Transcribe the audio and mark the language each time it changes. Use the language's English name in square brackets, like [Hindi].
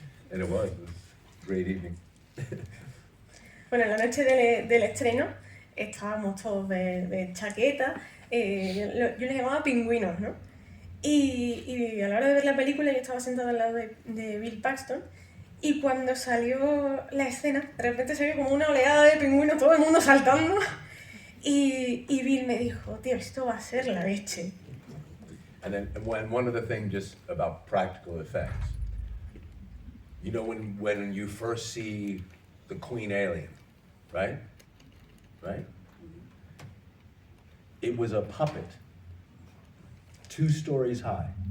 [English] And it was a great evening. [Spanish] Bueno, en la noche del estreno estábamos todos de chaqueta, yo les llamaba pingüinos, ¿no? Y a la hora de ver la película yo estaba sentada al lado de Bill Paxton y cuando salió la escena, de repente se vio como una oleada de pingüinos, todo el mundo saltando y Bill me dijo, tío, esto va a ser la leche. [English] And one other thing just about practical effects. You know when you first see the Queen alien, right? Right? It was a puppet, 2 stories high.